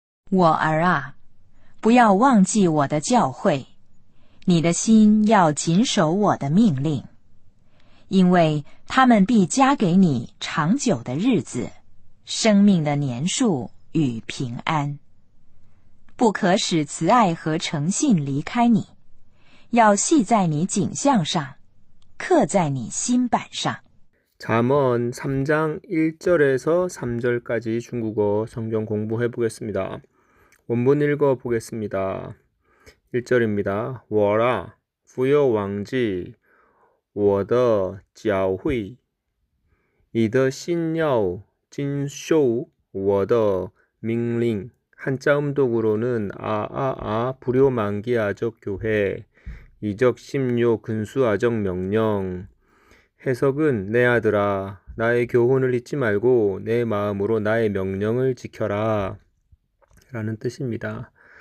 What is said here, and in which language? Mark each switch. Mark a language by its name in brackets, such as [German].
[Chinese] 我儿啊，不要忘记我的教诲，你的心要谨守我的命令，因为他们必加给你长久的日子，生命的年数与平安。不可使慈爱和诚信离开你，要系在你颈项上，刻在你心板上。 [Korean] 잠언 3장 1절에서 3절까지 중국어 성경 공부해 보겠습니다. 원문 읽어 보겠습니다. 1절입니다. [Chinese] 我啊，不要忘记我的教诲，你的心要谨守我的命令. [Korean] 한자 음독으로는 불효만기 아적 교회, 이적 심요 근수 아적 명령. 해석은 내 아들아, 나의 교훈을 잊지 말고 내 마음으로 나의 명령을 지켜라 라는 뜻입니다.